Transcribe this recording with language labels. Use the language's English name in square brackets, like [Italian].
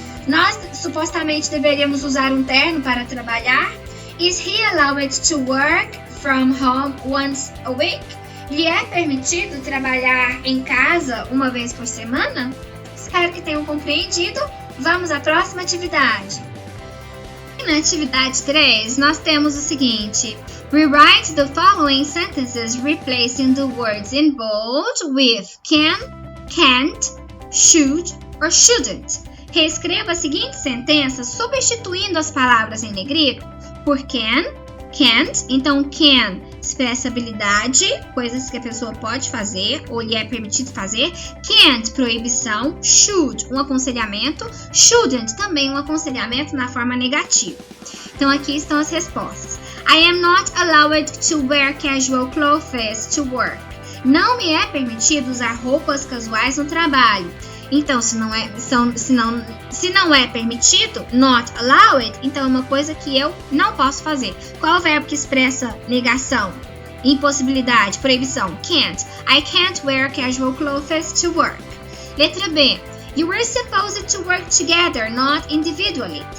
[Portuguese] Nós supostamente deveríamos usar um terno para trabalhar. [English] Is he allowed to work from home once a week? [Portuguese] Lhe é permitido trabalhar em casa uma vez por semana? Espero que tenham compreendido. Vamos à próxima atividade. Na atividade 3, nós temos o seguinte: [English] rewrite the following sentences replacing the words in bold with can, can't, should or shouldn't. [Portuguese] Reescreva a seguinte sentença substituindo as palavras em negrito por can, can't. Então, can expressa habilidade, coisas que a pessoa pode fazer ou lhe é permitido fazer. Can't, proibição. Should, um aconselhamento. Shouldn't, também um aconselhamento na forma negativa. Então, aqui estão as respostas. [English] I am not allowed to wear casual clothes to work. [Portuguese] Não me é permitido usar roupas casuais no trabalho. Então, se não é permitido, not allowed, então é uma coisa que eu não posso fazer. Qual é o verbo que expressa negação, impossibilidade, proibição? [English] Can't. I can't wear casual clothes to work. [Portuguese] Letra B. [English] You were supposed to work together, not individually.